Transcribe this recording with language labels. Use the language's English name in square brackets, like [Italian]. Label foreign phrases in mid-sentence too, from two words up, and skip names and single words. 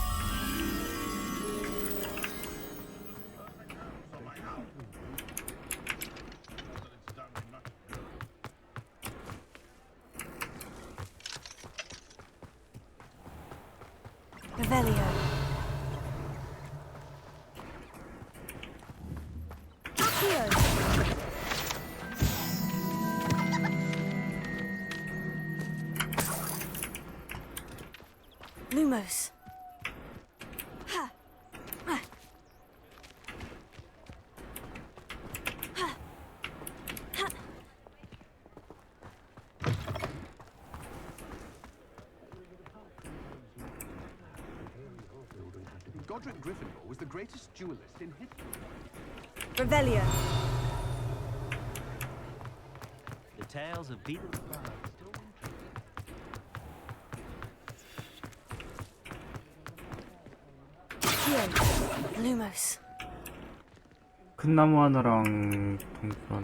[English] Revelio. Lumos. Ha. Ha. Ha. Ha. Godric Gryffindor was the greatest duelist in history. Revelio. The tales of Peter Lumos. [Korean] 큰 나무 하나랑 동굴 하나.